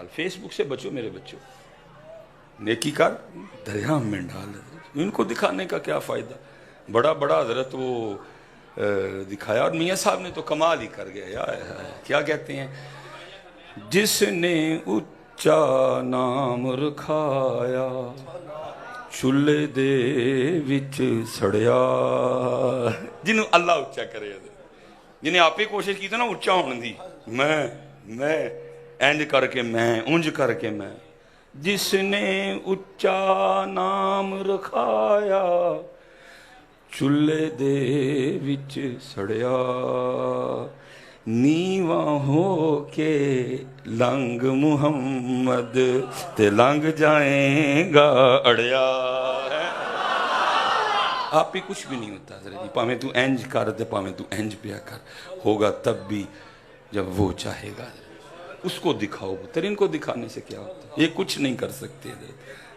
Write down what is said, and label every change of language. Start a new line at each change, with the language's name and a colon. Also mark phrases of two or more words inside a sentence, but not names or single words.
Urdu: فیس بک سے بچو میرے بچوں، نیکی کار دریا میں ڈال. ان کو دکھانے کا کیا فائدہ؟ بڑا حضرت وہ دکھایا. اور میاں صاحب نے تو کمال ہی کر گیا. کیا کہتے ہیں؟
Punjabi: جس نے اچا نام رکھایا چولہے دے وچ سڑیا. جنہوں اللہ اچا کرے، جنہیں آپ ہی کوشش کی تھی نا اچا ہونے دی، میں اینج کر کے میں اونج کر کے میں. جس نے اچا نام رکھایا چولہے دے وچ سڑیا. نیواں ہو کے لنگ محمد تے لنگ جائیں گا اڑیا.
Urdu: آپ ہی کچھ بھی نہیں ہوتا حضرت جی.
Punjabi: پاویں تو اینج کر دے، پاویں تو اینج پیا کر،
Urdu: ہوگا تب بھی جب وہ چاہے گا. اس کو دکھاؤ پتر. ان کو دکھانے سے کیا ہوتا ہے؟ یہ کچھ نہیں کر سکتے حضرت.